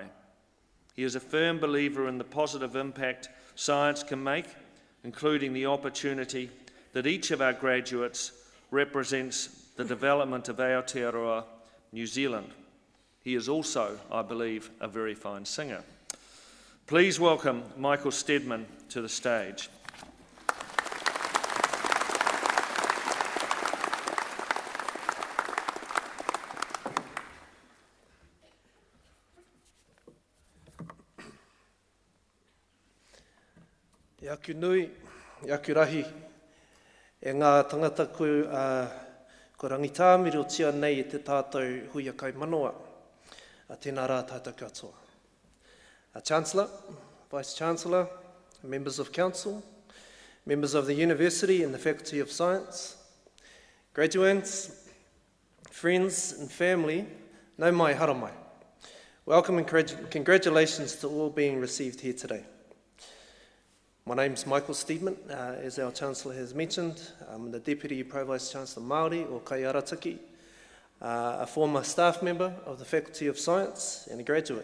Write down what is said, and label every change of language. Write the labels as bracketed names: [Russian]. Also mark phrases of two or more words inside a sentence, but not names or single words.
[English] He is a firm believer in the positive impact science can make, including the opportunity that each of our graduates represents the development of Aotearoa, New Zealand. He is also, I believe, a very fine singer. Please welcome Michael Stedman to the stage. [Māori] E aku nui, e aku rahi, e ngā tangata ko rangitā miro tia nei e te tātou huia kai manoa, a tēnā rā tātou katoa. [English] Our Chancellor, Vice Chancellor, members of Council, members of the University and the Faculty of Science, graduates, friends and family, [Māori] nau mai haramai. [English] Welcome and congratulations to all being received here today. My name's Michael Stedman, as our Chancellor has mentioned. I'm the Deputy Pro-Vice Chancellor Māori, or Kaiarataki, a former staff member of the Faculty of Science and a graduate.